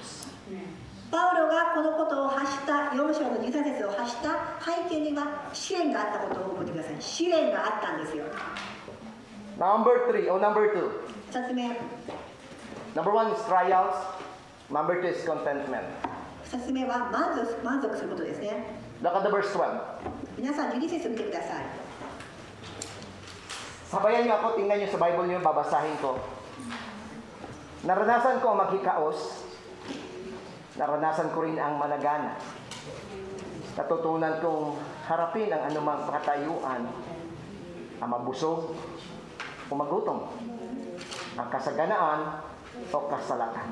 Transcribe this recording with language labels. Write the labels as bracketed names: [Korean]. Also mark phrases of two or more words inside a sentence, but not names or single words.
[Japanese] パウロがこのことを発した4章の13節を発した背景には試練があったことを覚えてください試練があったんですよ [English] Number 3 o number 2. [Japanese] 2つ目 [English] Number 1 is trials. Number 2 is contentment. [Japanese] 2 つ目は満足することですね [English] Look at the verse 12. [Japanese] 皆さん12節見てください [Filipino] Sabayan niyo ako, tingnan niyo sa Bible niyo, babasahin ko. Naranasan ko ang maghikaos. Naranasan ko rin ang managana. Natutunan kong harapin ang anumang pakatayuan, ang mabusog o magutom, ang kasaganaan o kasalatan.